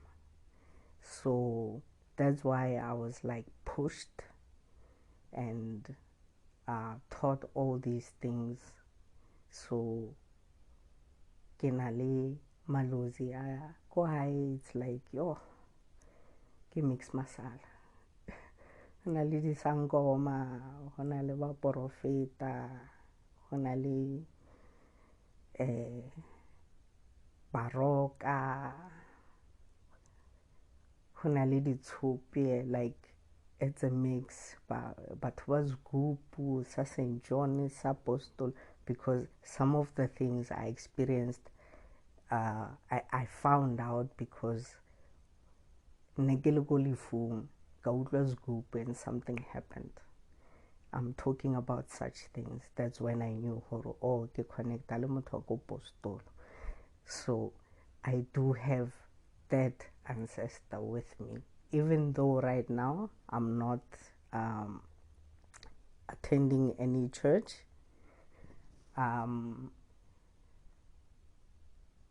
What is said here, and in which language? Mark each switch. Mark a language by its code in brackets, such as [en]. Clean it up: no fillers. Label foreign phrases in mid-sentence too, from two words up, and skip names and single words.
[en] So that's why I was like pushed and taught all these things. So Kenale Malozi, go high, it's like, [st] yo, ke mix masala. Ho na le disangoma, ho na le ba profeta, ho na le baroka, ho na le ditshupi, [en] like it's a mix. But was [st] gupu sa St. [en] John sa Apostol, because some of the things I experienced, I found out because and something happened. I'm talking about such things. That's when I knew [st] ke connecta le motho ko Apostol. [en] So I do have that ancestor with me, even though right now I'm not attending any church.